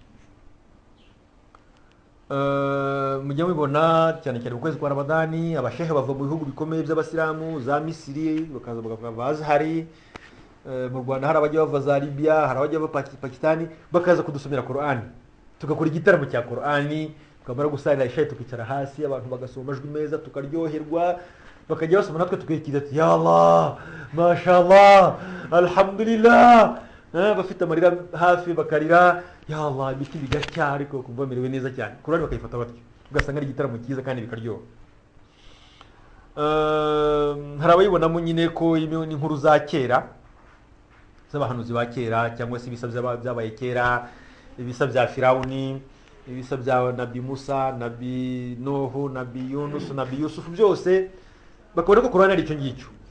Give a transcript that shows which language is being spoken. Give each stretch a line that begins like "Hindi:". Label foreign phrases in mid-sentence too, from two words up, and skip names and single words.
Kinyarwanda: Mujya mubibona cyane cyane mu kwezi kwa Ramadani, abashehe bava mu bihugu bikomeye by'abasilamu, za Misiri, bakaza bakava Azhari. Mu Rwanda hari abajya bava za Libya, hari abajya bava Pakistani, bakaza kudusomera Qur'an, tugakora igitaramo cya Qur'an, tukamara gusarira ishayi tukicara hasi, abantu bagasoma amajwi meza, tukaryoherwa, bakajya basoma natwe tukikiriza ati
Arabic: يا الله، ما شاء الله، الحمد لله,
Kinyarwanda: bafite amarira hafi bakarira,
Arabic: يا الله,
Kinyarwanda: ibiti bigacya, ariko kumva merewe neza cyane. Qur'an bakayifata batyo, ugasanga ari igitaramo cyiza kandi bikaryoha. Hari abayibonamo nyine ko inkuru za kera z'abahanuzi ba kera, cyangwa se ibisa byabaye kera, ibisa bya Firawuni, ibisa bya Nabi Musa, Nabi Nuhu, Nabi Yunus, Nabi Yusuf, byose bakabona ko Qur'an ari icyo ngicyo.